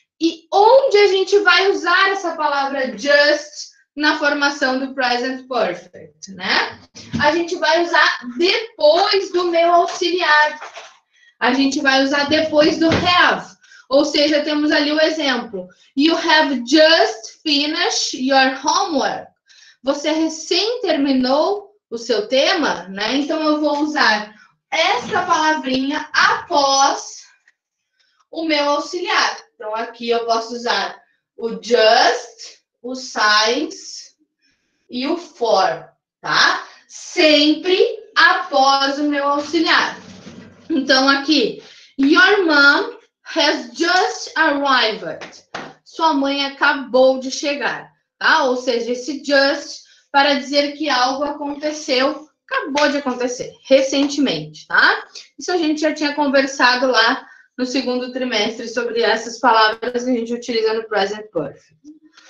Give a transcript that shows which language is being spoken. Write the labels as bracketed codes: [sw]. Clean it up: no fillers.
[pt] E onde a gente vai usar essa palavra just na formação do Present Perfect, né? A gente vai usar depois do meu auxiliar. A gente vai usar depois do have. Ou seja, temos ali o exemplo. [en] You have just finished your homework. [pt] Você recém terminou o seu tema, né? Então, eu vou usar essa palavrinha após o meu auxiliar. Então, aqui eu posso usar o just, o since e o for, tá? Sempre após o meu auxiliar. Então, aqui, [en] your mom has just arrived. [pt] Sua mãe acabou de chegar, tá? Ou seja, esse just para dizer que algo aconteceu, acabou de acontecer, recentemente, tá? Isso a gente já tinha conversado lá no segundo trimestre sobre essas palavras que a gente utiliza no Present Perfect.